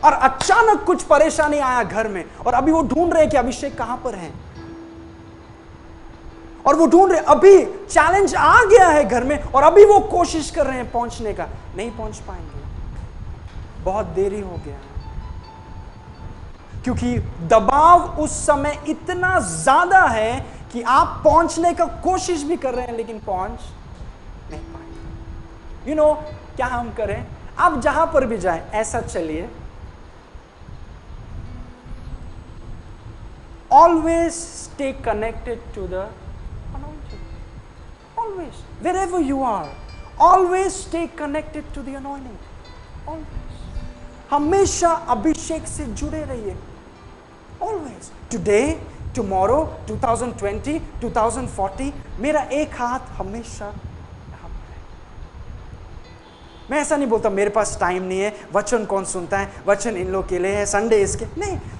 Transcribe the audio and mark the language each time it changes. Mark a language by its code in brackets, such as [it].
[hi] और अचानक कुछ परेशानी आया घर में, और अभी वो ढूंढ रहे हैं कि अभिषेक कहां पर है, और वो ढूंढ रहे, अभी चैलेंज आ गया है घर में, और अभी वो कोशिश कर रहे हैं पहुंचने का, नहीं पहुंच पाएंगे, बहुत देरी हो गया, क्योंकि दबाव उस समय इतना ज्यादा है कि आप पहुंचने का कोशिश भी कर रहे हैं, लेकिन पहुंच नहीं पाएंगे। यू नो, क्या हम करें? आप जहां पर भी जाएं, ऐसा चलिए, [en] always stay connected to the anointing. Always, wherever you are, always stay connected to the anointing. Always. [hi] हमेशा अभिषेक से जुड़े रहिए. [en] Always. Today, tomorrow, [hi] 2020, 2040, मेरा एक हाथ हमेशा यहाँ पर है. मैं ऐसा नहीं बोलता मेरे पास टाइम नहीं है, वचन कौन सुनता है, वचन इन लोग के लिए है, संडे इसके, नहीं.